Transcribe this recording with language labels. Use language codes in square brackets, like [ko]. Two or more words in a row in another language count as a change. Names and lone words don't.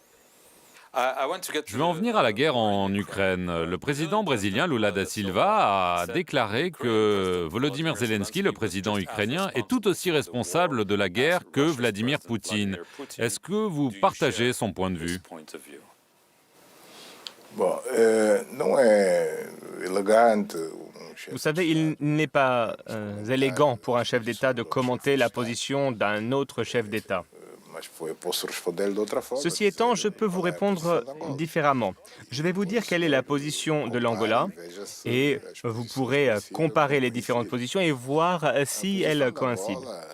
[fr] Je vais en venir à la guerre en Ukraine. Le président brésilien Lula da Silva a déclaré que Volodymyr Zelensky, le président ukrainien, est tout aussi responsable de la guerre que Vladimir Poutine. Est-ce que vous partagez son point de vue? [pt] Bom, não é elegante. [fr] Vous savez, il n'est pas élégant pour un chef d'État de commenter la position d'un autre chef d'État. Ceci étant, je peux vous répondre différemment. Je vais vous dire quelle est la position de l'Angola et vous pourrez comparer les différentes positions et voir si elles coïncident.